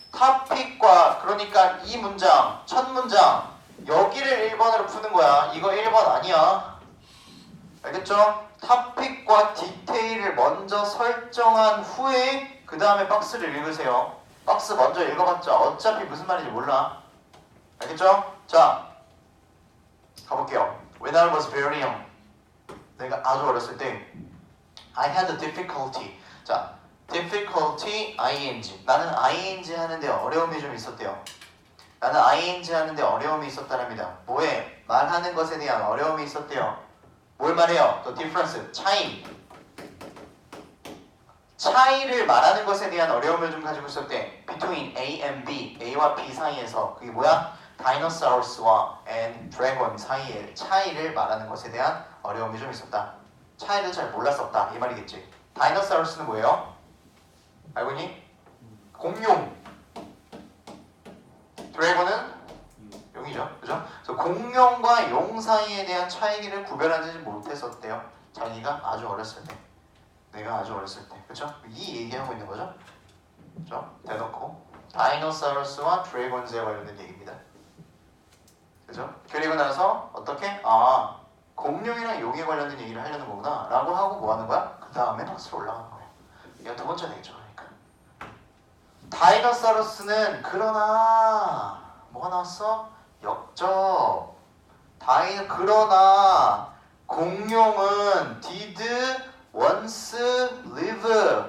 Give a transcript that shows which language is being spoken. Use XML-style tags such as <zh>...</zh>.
<ko>탑픽과 그러니까 이 문장, 첫 문장 여기를 1번으로 푸는 거야. 이거 1번 아니야. 알겠죠? 탑픽과 디테일을 먼저 설정한 후에 그 다음에 박스를 읽으세요. 박스 먼저 읽어봤자 어차피 무슨 말인지 몰라. 알겠죠? 자, 가볼게요.</ko> <en>When I was very young,</en> <ko>내가 아주 어렸을 때</ko> <en>I had a difficulty.</en> <ko>자, difficulty, ing. 나는 ing 하는데 어려움이 좀 있었대요. 나는 ing 하는데 어려움이 있었다랍니다. 뭐에? 말하는 것에 대한 어려움이 있었대요. 뭘 말해요?</ko> <en>The difference, 차이.</en> <ko>차이를 말하는 것에 대한 어려움을 좀 가지고 있었대.</ko> <en>Between A and B,</en> <ko>A와 B 사이에서 그게 뭐야? Dinosaurus와 and Dragon 사이의 차이를 말하는 것에 대한 어려움이 좀 있었다. 차이를 잘 몰랐었다 이 말이겠지. Dinosaurus는 뭐예요? 알고 있니? 공룡. Dragon은 용이죠, 그죠? 그래서 공룡과 용 사이에 대한 차이를 구별하지 못했었대요. 자기가 아주 어렸을 때, 내가 아주 어렸을 때, 그죠? 이 얘기하고 있는 거죠, 그죠? 대놓고 다이노사우루스와 드래곤즈에 관련된 얘기입니다. 그죠? 그리고 나서 어떻게? 아, 공룡이랑 용에 관련된 얘기를 하려는 거구나 라고 하고 뭐 하는 거야? 그 다음에 박스로 올라가는 거예요. 이거 두 번째 되겠죠. 그러니까 다이노사우루스는 그러나 뭐가 나왔어? 역적. 그러나 공룡은</ko> <en>did once live.</en>